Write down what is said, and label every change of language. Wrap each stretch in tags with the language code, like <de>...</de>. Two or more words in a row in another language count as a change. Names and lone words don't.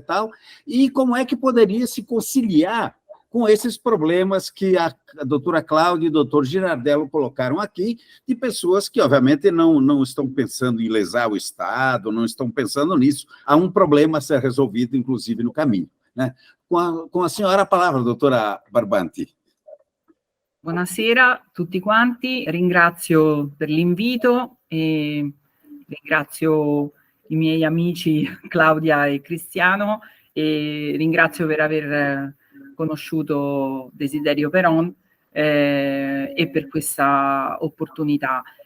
<pt>E como é que poderia se conciliar com esses problemas que a doutora Cláudia e o doutor Girardello colocaram aqui, de pessoas que, obviamente, não estão pensando em lesar o Estado, não estão pensando nisso. Há um problema a ser resolvido, inclusive, no caminho. Né? Com a senhora a palavra, doutora Barbanti.</pt> <it>Buonasera a tutti quanti, ringrazio per l'invito e ringrazio i miei amici Claudia e Cristiano e ringrazio per aver conosciuto Desiderio Peron e per questa opportunità.</it>